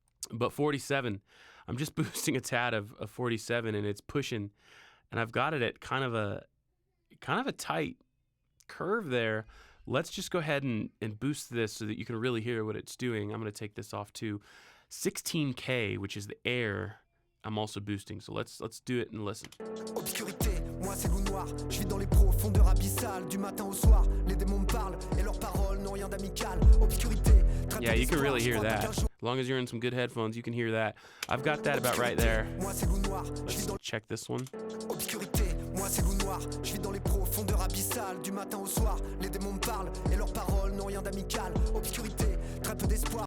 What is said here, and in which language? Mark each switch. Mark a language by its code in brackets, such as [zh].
[en] But 47, I'm just boosting a tad of 47, and it's pushing. And I've got it at kind of a tight curve there. Let's just go ahead and boost this so that you can really hear what it's doing. I'm going to take this off to 16K, which is the air. I'm also boosting, so let's do it and listen. [fr] Obscurité, moi c'est loup noir. Je vis dans les profondeurs abyssales. Du matin au soir, les démons me parlent et leurs paroles n'ont rien d'amical. Obscurité. [en] Yeah, you can really hear that. As long as you're in some good headphones, you can hear that. I've got that about right there. Let's check this one. [fr] Obscurité, moi c'est loup noir. Je vis dans les profondeurs abyssales. Du matin au soir, les démons me parlent et leurs paroles n'ont rien d'amical. Obscurité, très peu d'espoir.